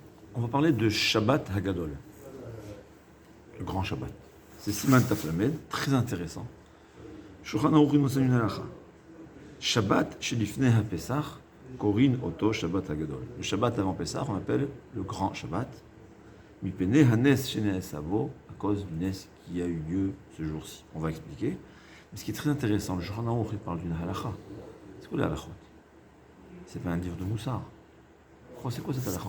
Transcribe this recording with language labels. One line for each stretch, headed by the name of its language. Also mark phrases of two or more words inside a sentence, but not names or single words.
French: On va parler de
Hebrew: שבת הגדול,
French: le grand Shabbat. C'est
Hebrew: סימן תו למד,
French: très intéressant. Shulchan Aruch nous enseigne une halakha.
Hebrew: שבת שלפני הפסח, קורין אותו שבת הגדול.
French: Le Shabbat avant Pesach, on appelle le grand Shabbat.
Hebrew: מפני הנס שנעשה בו,
French: à cause du nes qui a eu lieu ce jour-ci. On va expliquer. Mais ce qui est très intéressant, le Shulchan Aruch parle d'une halakha. C'est quoi les halakhot? C'est pas un livre de Moussard. C'est quoi cette halakha?